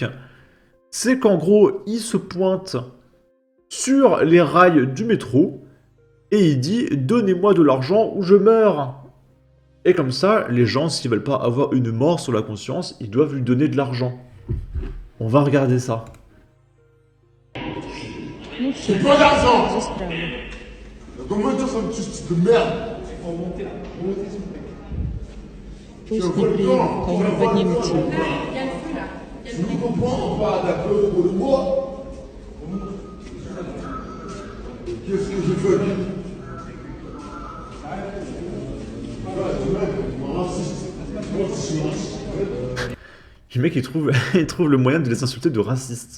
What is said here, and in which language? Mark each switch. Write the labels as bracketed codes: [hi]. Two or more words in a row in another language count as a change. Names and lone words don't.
[fr] C'est qu'en gros, il se pointe sur les rails du métro et il dit «Donnez-moi de l'argent ou je meurs». Et comme ça, les gens, s'ils veulent pas avoir une mort sur la conscience, ils doivent lui donner de l'argent. On va regarder ça. [ru] Ну все, [fr] J'ai pas d'argent. [ru] застряли. [fr] Comment dire ça, ce type de merde? [ru] Пусть не приедет, пока не поднимется. [fr] Tu nous comprends pas d'accord pour le mois? Qu'est-ce que j'ai fait? Le mec, il trouve, il trouve le moyen de les insulter de racistes.